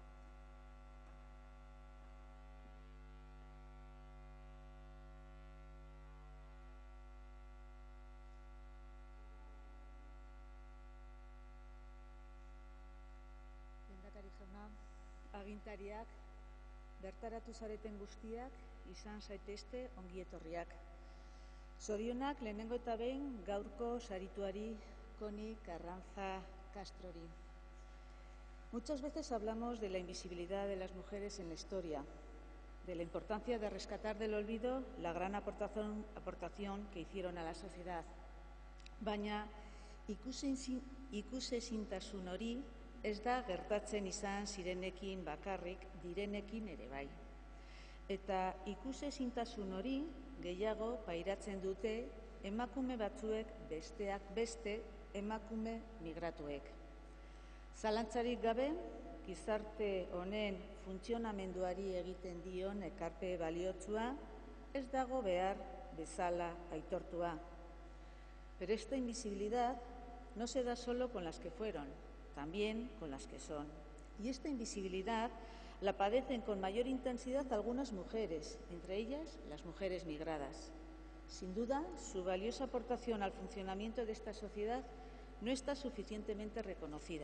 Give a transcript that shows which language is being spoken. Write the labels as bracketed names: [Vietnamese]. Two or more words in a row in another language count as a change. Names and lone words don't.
[Basque] Lehendakari jauna, agintariak, bertaratu zareten guztiak izan zaitezte ongietorriak. Zorionak lehenengo eta behin gaurko sarituari Connie Carranza Castrori. [Spanish] Muchas veces hablamos de la invisibilidad de las mujeres en la historia, de la importancia de rescatar del olvido la gran aportación que hicieron a la sociedad. [Basque] Baina ikusezintasun hori ez da gertatzen izan zirenekin bakarrik, direnekin ere bai. Eta ikusezintasun hori gehiago pairatzen dute emakume batzuek besteak beste emakume migratuek. Zalantzarik gabe, gizarte honen funtzionamenduari egiten dion ekarpe baliotsua ez dago behar bezala aitortua. [Spanish] Pero esta invisibilidad no se da solo con las que fueron, también con las que son. Y esta invisibilidad la padecen con mayor intensidad algunas mujeres, entre ellas las mujeres migradas. Sin duda, su valiosa aportación al funcionamiento de esta sociedad no está suficientemente reconocida.